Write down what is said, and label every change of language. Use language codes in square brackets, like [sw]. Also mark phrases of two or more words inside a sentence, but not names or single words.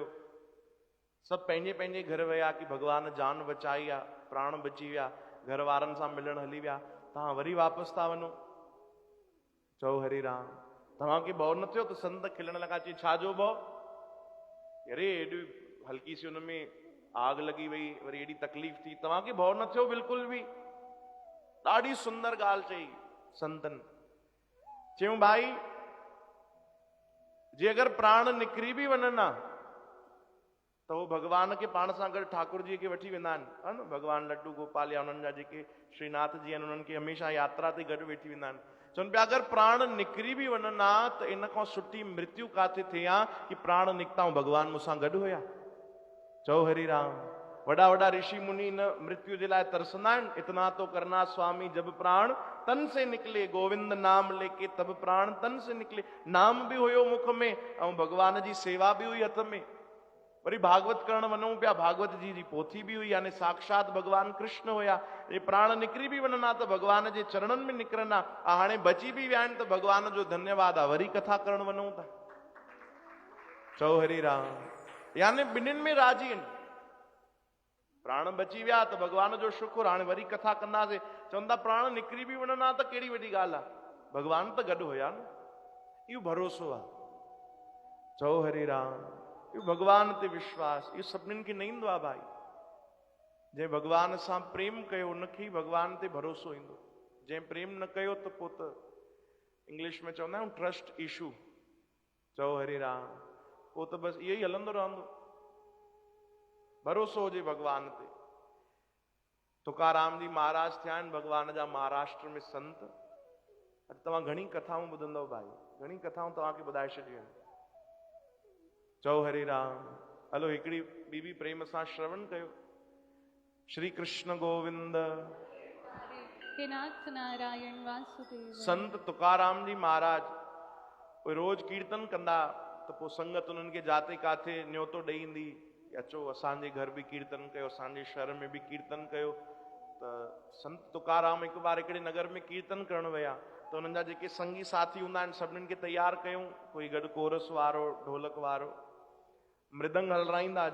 [sd] सभु पंहिंजे पंहिंजे घर विया कि भॻवान जान बचाई आहे, प्राण बची विया, घर वारनि सां मिलण हली विया, तव्हां वरी वापसि था वञो। चओ हरे राम। तव्हांखे भउ न थियो? त संत खिलण लॻा, चई छाजो भउ? अरे एॾी हल्की सी हुनमें [hi] आग लगी [sd] वई, वरी एॾी तकलीफ़ थी, तव्हांखे भउ न थियो [hi] बिल्कुल भी? [sd] ॾाढी सुंदर ॻाल्हि चई संतन। चयूं भाई जे अगरि प्राण निकिरी बि वञनि हा त उहो भॻवान खे पाण सां गॾु ठाकुर जी खे वठी वेंदा आहिनि, हा न। भॻवान लड्डू गोपाल या उन्हनि जा जेके श्रीनाथ जी आहिनि उन्हनि खे हमेशह यात्रा ते गॾु वेठी वेंदा आहिनि। चवनि पिया अगरि प्राण निकिरी बि वञनि हा त इन खां सुठी मृत्यु काथे थिए हा कि प्राण निकिता ऐं भॻवान मूंसां गॾु हुया। चओ हरि राम। वॾा वॾा ऋषि मुनि इन मृत्यु जे लाइ तरसंदा आहिनि। [hi] इतना तो करना स्वामी जब प्राण तन से निकले, गोविंद नाम लेके तब प्राण तन से निकले। [sd] नाम भी हुयो मुख में ऐं भॻवान जी सेवा भी हुई हथ में। वरी भागवत करण वञूं पिया, भागवत जी पोथी भी हुई, यानी साक्षात भॻवान कृष्ण हुया। ये प्राण निकिरी भी वञनि हा त भॻवान जे चरणनि में निकिरनि हा। हाणे बची भी विया आहिनि त भॻवान जो धन्यवाद आहे, वरी कथा करण वञूं था। चओ हरि राम। यानी ॿिन्हिनि में राजी आहिनि। प्राण बची विया त भॻवान जो शुक्र, हाणे वरी कथा कंदासीं। चवंदा प्राण निकिरी भी वञनि हा त कहिड़ी वॾी ॻाल्हि आहे, भॻवान त गॾु हुया न। इहो भरोसो आहे। चओ हरि राम। इहो भॻवान ते विश्वास, इहो सभिनीनि खे न ईंदो आहे भाई। जंहिं भॻवान सां प्रेम कयो उनखे ई भॻवान ते भरोसो ईंदो। जंहिं प्रेम न कयो त पोइ त इंग्लिश में चवंदा आहियूं [en] trust issue. [sd] चओ हरि राम। पोइ त बसि इहो ई हलंदो रहंदो, भरोसो हुजे भॻवान ते। तुकाराम जी महाराज थिया आहिनि भॻवान जा महाराष्ट्र में संत। अॼु तव्हां घणी कथाऊं ॿुधंदव भाई, घणी कथाऊं तव्हांखे ॿुधाए छॾियूं आहिनि। चओ हरि राम। हलो हिकिड़ी ॿी बि प्रेम सां श्रवण कयो। श्री कृष्ण गोविंद। हे नाथ नारायण वासुदेव। संत तुकाराम जी महाराज उहे रोज कीर्तन कंदा त पोइ संगत उन्हनि खे जाते काथे न्योतो ॾेई ईंदी, अचो असांजे घर बि कीर्तन कयो, असांजे शहर में बि कीर्तन कयो। त संत तुकाराम हिकु बार हिकिड़े नगर में कीर्तन करण विया त उन्हनि जा जेके संगी साथी हूंदा आहिनि सभिनीनि खे तयारु कयूं। कोई गॾु कोरस वारो, ढोलक वारो, मृदंग हलाईंदा।